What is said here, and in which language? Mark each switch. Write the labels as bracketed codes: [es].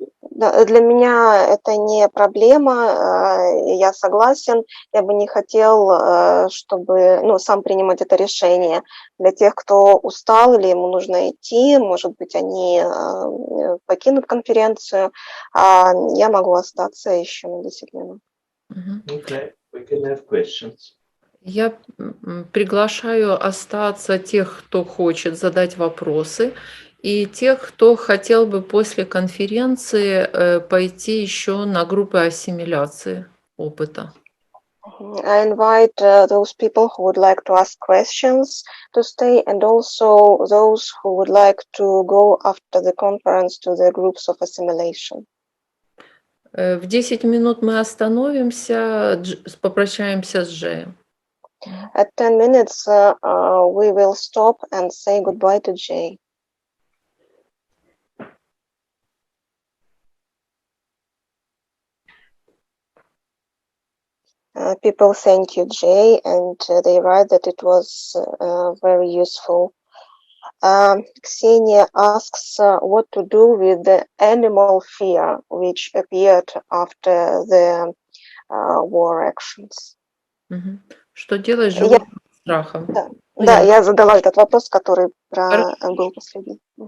[ru] Для меня это не проблема, я согласен. Я бы не хотел, чтобы, сам принимать это решение. Для тех, кто устал или ему нужно идти, может быть, они покинут конференцию, а я могу остаться еще на 10 минут. [en] Okay, we can have questions. [ru] Я приглашаю остаться тех, кто хочет задать вопросы, и тех, кто хотел бы после конференции пойти еще на группы ассимиляции опыта. [en] I invite those people who would like to ask questions to stay, and also those who would like to go after the conference to the groups of assimilation. [ru] В 10 минут мы остановимся, попрощаемся с Джеем. [en] At 10 minutes, we will stop and say goodbye to Jay. People thank you, Jay, and they write that it was very useful. Ksenia asks what to do with the animal fear which appeared after the war actions. [ru] Что делать с животным страхом? Да, я задала этот вопрос, который был последний.